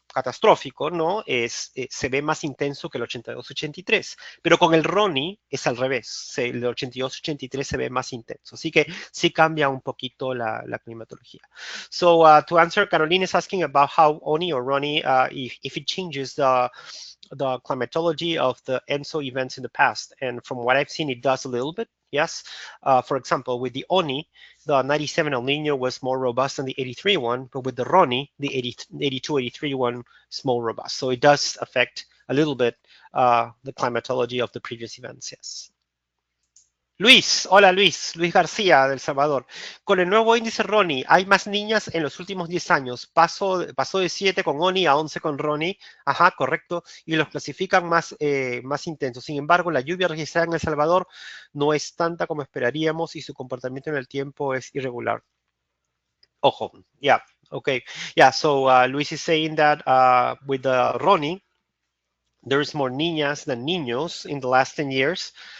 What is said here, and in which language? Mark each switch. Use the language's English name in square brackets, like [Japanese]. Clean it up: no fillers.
[Spanish] catastrófico, ¿no? Se ve más intenso que el 82-83, pero con el Ronnie es al revés, el 82-83 se ve más intenso, así que sí cambia un poquito la climatología. [English] So to answer, Caroline is asking about how Oni or Ronnie, if it changes the climatology of the ENSO events in the past, and from what I've seen, it does a little bit. Yes, for example, with the Oni, the 97 El Nino was more robust than the 83 one, but with the Ronnie, the 82-83 one is more robust. So it does affect a little bit the climatology of the previous events, yes. [Spanish] Luis, hola Luis García de El Salvador. Con el nuevo índice Ronnie, hay más niñas en los últimos 10 años. Pasó de 7 con Oni a 11 con Ronnie. Ajá, correcto. Y los clasifican más intensos. Sin embargo, la lluvia registrada en El Salvador no es tanta como esperaríamos y su comportamiento en el tiempo es irregular. Ojo, [English] yeah, okay. Yeah, so Luis is saying that with the Ronnie, there's more niñas than niños in the last 10 years.